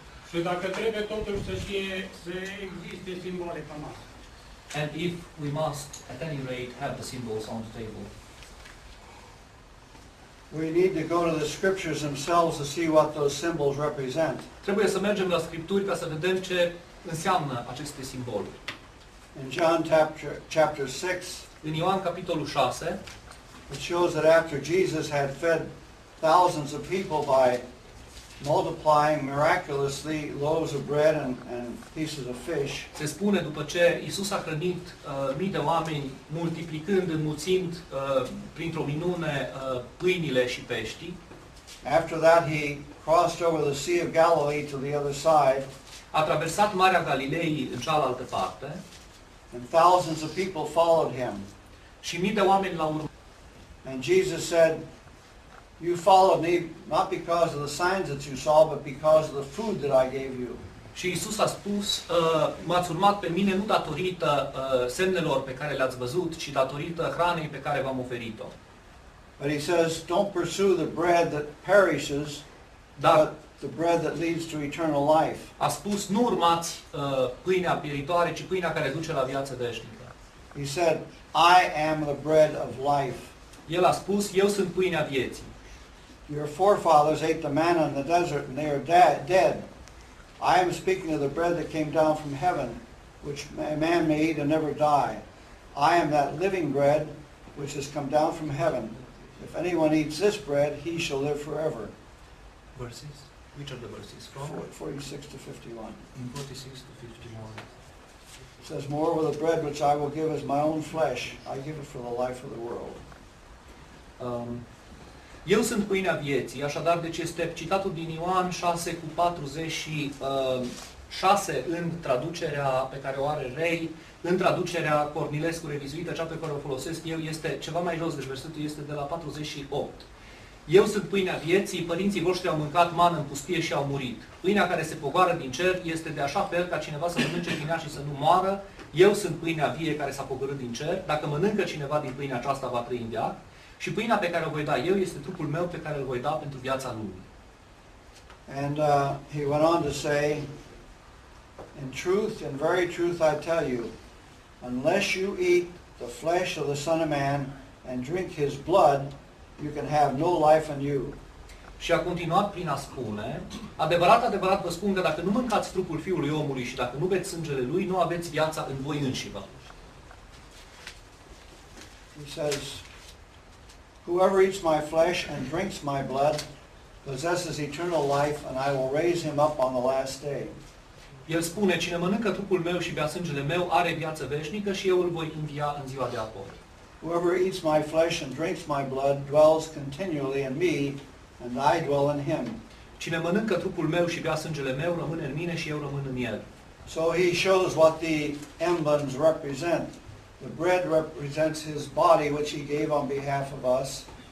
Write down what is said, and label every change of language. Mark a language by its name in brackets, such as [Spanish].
[Romanian] Și dacă trebuie totuși să existe simbole pe masă. [English] And if we must, at any rate, have the symbols on the table. we need to go to the scriptures themselves to see what those symbols represent. [Romanian] Trebuie să mergem la Scripturi ca să vedem ce înseamnă aceste simboluri. [English] In John chapter 6, [Romanian] În Ioan, capitolul 6, [English] it shows that after Jesus had fed thousands of people by multiplying miraculously loaves of bread and pieces of fish, [Romanian] se spune după ce Iisus a hrănit mii de oameni, multiplicând, înmulțind printr-o minune pâinile și peștii. [English] after that he crossed over the Sea of Galilee to the other side, [Romanian] A traversat Marea Galilei în cealaltă parte [English] and thousands of people followed him. [Romanian] și mii de oameni l-au urmat. [English] And Jesus said, you followed me not because of the signs that you saw, but because of the food that I gave you. [Romanian] Și Iisus a spus, m-ați urmat pe mine nu datorită semnelor pe care le-ați văzut, ci datorită hranei pe care v-am oferit-o. [English] But he says, don't pursue the bread that perishes, [Romanian] Dar [English] but the bread that leads to eternal life. [Romanian] a spus, nu urmați pâinea pieritoare, ci pâinea care duce la viață veșnică. [English] He said, I am the bread of life. [Romanian] El a spus, eu sunt pâinea vieții. [English] Your forefathers ate the manna in the desert and they are dead. I am speaking of the bread that came down from heaven, which a man may eat and never die. I am that living bread which has come down from heaven. If anyone eats this bread, he shall live forever. Verses? Which are the verses from? 46 to 51. 46 to 51. It says, moreover, the bread which I will give is my own flesh. I give it for the life of the world. [Romanian] Eu sunt pâinea vieții, așadar, deci este citatul din Ioan 6 cu 46 în traducerea pe care o are Ray, în traducerea Cornilescu revizuită, cea pe care o folosesc eu, este ceva mai jos, deci versetul este de la 48. Eu sunt pâinea vieții, părinții voștri au mâncat mană în pustie și au murit. Pâinea care se pogoară din cer este de așa fel ca cineva să mănânce din ea și să nu moară. Eu sunt pâinea vie care s-a pogorât din cer. Dacă mănâncă cineva din pâinea aceasta, va trăi în veac. Și pâinea pe care o voi da eu este trupul meu pe care îl voi da pentru viața lumii. [English] And he went on to say, in truth, in very truth I tell you, unless you eat the flesh of the Son of Man and drink his blood, you can have no life in you. [Romanian] Și a continuat prin a spune, adevărat, adevărat vă spun că dacă nu mâncați trupul Fiului Omului și dacă nu beți sângele Lui, nu aveți viața în voi înșivă. [English] He says, whoever eats my flesh and drinks my blood possesses eternal life, and I will raise him up on the last day. [Romanian] El spune, cine mănâncă trupul meu și bea sângele meu are viață veșnică și eu îl voi învia în ziua de apoi. [English] Whoever eats my flesh and drinks my blood dwells continually in me, and I dwell in him. [Romanian] Cine mănâncă trupul meu și bea sângele meu rămâne în mine și eu rămân în el. [English] So he shows what the emblems represent. The bread represents his body, which he gave on behalf of us.